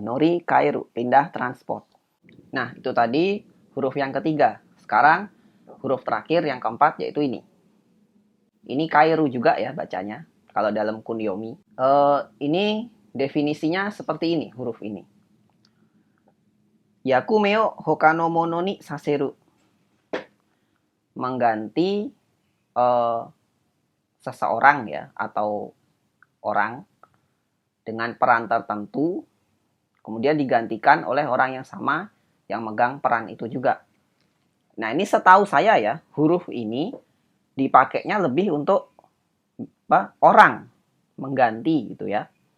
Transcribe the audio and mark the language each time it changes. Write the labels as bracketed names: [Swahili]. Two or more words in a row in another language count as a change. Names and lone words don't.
[Japanese] 乗り換える, [Indonesian] pindah transport. Nah itu tadi huruf yang ketiga. Sekarang huruf terakhir yang keempat yaitu ini. Ini kairu juga ya bacanya. Kalau dalam kunyomi. Ini definisinya seperti ini huruf ini. [Japanese] 役目を他の者にさせる. [Indonesian] Mengganti seseorang ya atau orang dengan peran tertentu kemudian digantikan oleh orang yang sama yang megang peran itu juga. Nah, ini setahu saya ya, huruf ini dipakainya lebih untuk orang mengganti gitu ya.